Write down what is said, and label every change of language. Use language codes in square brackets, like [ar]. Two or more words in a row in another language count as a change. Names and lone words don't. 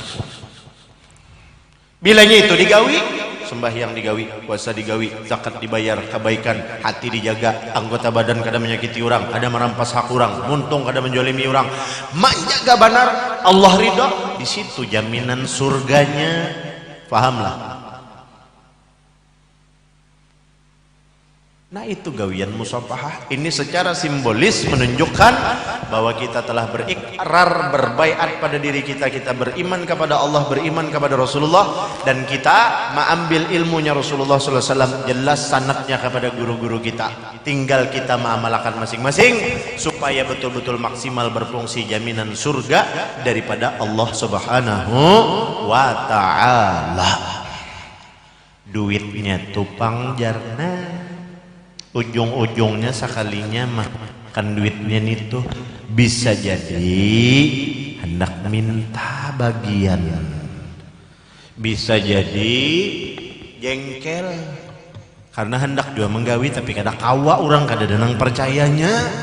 [bjn] Bilanya itu digawi, sembahyang digawi, puasa digawi, zakat dibayar, kebaikan, hati dijaga, anggota badan kada menyakiti orang, kada merampas hak orang, muntung kada menjolimi orang, menjaga benar Allah ridho. [id] Di situ jaminan surganya. [bjn] Pahamlah. Nah, itu gawian musafahah. [id] Ini secara simbolis menunjukkan bahwa kita telah berikrar, berbaiat pada diri kita. Kita beriman kepada Allah, beriman kepada Rasulullah, dan kita mengambil ilmunya Rasulullah SAW. Jelas sanadnya kepada guru-guru kita. Tinggal kita mengamalkan masing-masing supaya betul-betul maksimal berfungsi jaminan surga daripada Allah [ar] سبحانه وتعالى. [bjn] Duitnya tupang jarna, ujung-ujungnya sekalinya makan duitnya itu bisa jadi hendak minta bagian, bisa jadi jengkel karena hendak juga menggawi tapi kada kawa orang, kada denang percayanya.